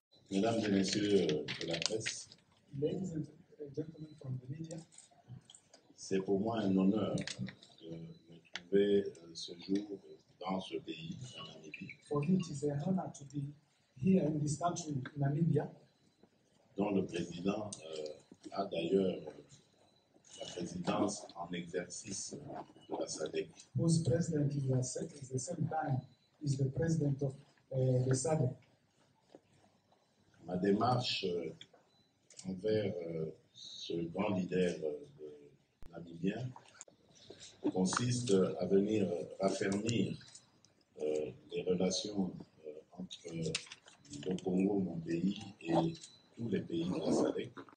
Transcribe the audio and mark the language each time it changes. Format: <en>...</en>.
<fr>Mesdames et messieurs de la presse, c'est pour moi un honneur de me trouver ce jour dans ce pays, en Namibie.</fr> <en>For me, it is an honor to be here in this country, Namibia,</en> <fr>dont le président a d'ailleurs la présidence en exercice de la SADC.</fr> <en>whose president is the same time is the president of the SADC.</en> <fr>Ma démarche envers ce grand leader namibien consiste à venir raffermir les relations entre le Congo, mon pays, et tous les pays de la SADC,</fr>